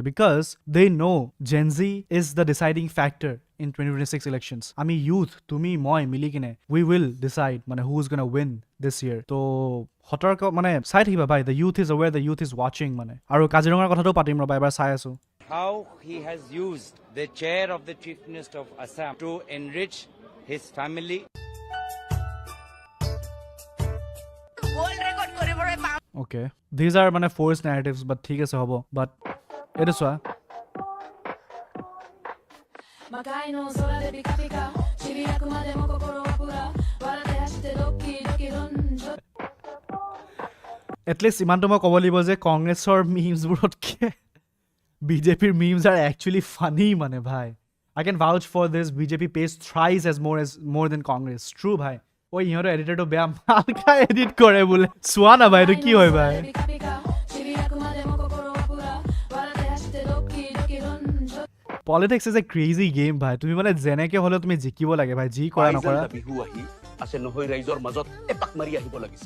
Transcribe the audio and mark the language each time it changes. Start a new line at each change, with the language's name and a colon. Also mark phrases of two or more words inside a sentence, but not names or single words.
English: because they know Gen Z is the deciding factor in 2026 elections.
Assamese: আমি ইউথ, তুমি মই মিলি কিনে
English: we will decide মানে who is gonna win this year.
Assamese: তো সতৰ্ক মানে চাই থাকিবা ভাই,
English: the youth is aware, the youth is watching মানে।
Assamese: আৰু কাজিৰঙাৰ কথাটো পাতিম ৰ'বা, এবাৰ চাই আছোঁ।
English: How he has used the chair of the Chief Minister of Assam to enrich his family. Okay, these are মানে forced narratives, but
Assamese: ঠিক আছে হ'ব,
English: but
Assamese: এইটো চোৱা।
English: এটলিষ্ট ইমানটো মই ক'ব লাগিব যে কংগ্ৰেছৰ মিমছবোৰতকৈ বিজেপিৰ মিমছ are actually funny মানে ভাই। I can vouch for this. BJP pays thrice as more than Congress.
Assamese: True ভাই। ইহঁতৰ এডিটৰটো বেয়া মালকা এডিট কৰে বোলে। চোৱা না ভাই, এইটো কি হয় ভাই?
English: politics is a crazy game
Assamese: ভাই। তুমি মানে যেনেকে হ'লেও তুমি জিকিব লাগে ভাই, যি কৰা নকৰা। বিহু আহি আছে নহয়, ৰাইজৰ মাজত এপাক মাৰি আহিব লাগিছিল।